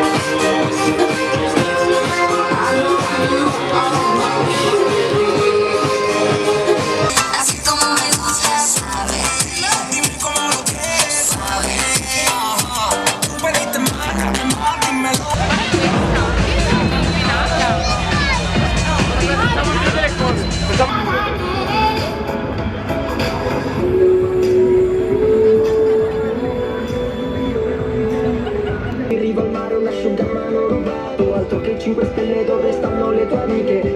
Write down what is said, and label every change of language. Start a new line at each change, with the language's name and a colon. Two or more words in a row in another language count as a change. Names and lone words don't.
Spanish: Así como me gusta, sabes. Dime cómo lo quieres, sabes. Tú pediste más, dímelo.
Italian: In riva al mare un asciugamano rubato, altro che 5 stelle dove stanno le tue amiche.